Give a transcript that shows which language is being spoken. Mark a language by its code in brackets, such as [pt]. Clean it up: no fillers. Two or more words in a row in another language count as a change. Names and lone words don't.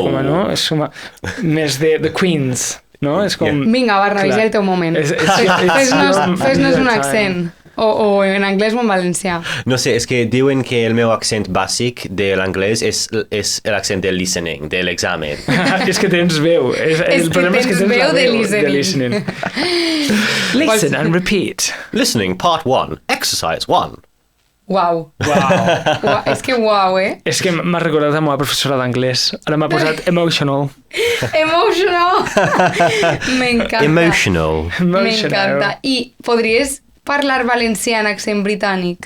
[ca] És com més de Queens, no? És com... Vinga, Barnaby, ja el teu moment. Fes-nos un accent. O en anglès o en valencià. No sé, és que diuen que el meu accent bàsic de l'anglès és l'accent del listening, de l'examen. És que tens veu. El problema és que tens veu la de [en] listening. Listen and repeat. Listening, part 1, exercise 1. [ca] Uau. És que uau, eh? És que m'ha recordat la meva professora d'anglès. Ara m'ha posat emotional. Emotional! M'encanta. Emotional. M'encanta. I podries parlar valencià en accent britànic?